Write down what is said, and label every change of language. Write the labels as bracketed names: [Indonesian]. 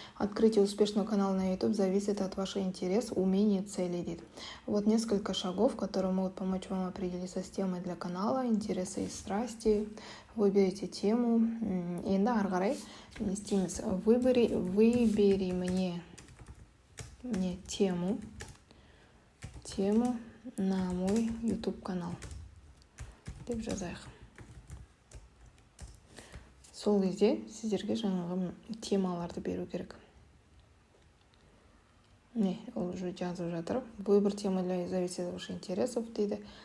[Russian] Открытие успешного канала на YouTube зависит от вашего интереса, умений и целей, [Kazakh] дейді. [Russian] Вот несколько шагов, которые могут помочь вам определиться с темой для канала, интересы и страсти. Выберите тему. [Kazakh] Енді ары қарай не істейміз? [Russian] Выбери мне тему. тему на мой YouTube канал [Kazakh] деп жазайық. Сол кезде сіздерге жаңағы темаларды беру керек. Не, ол уже жазып жатыр. [Russian] Выбор темы для зависит от ваших интересов [Kazakh] дейді.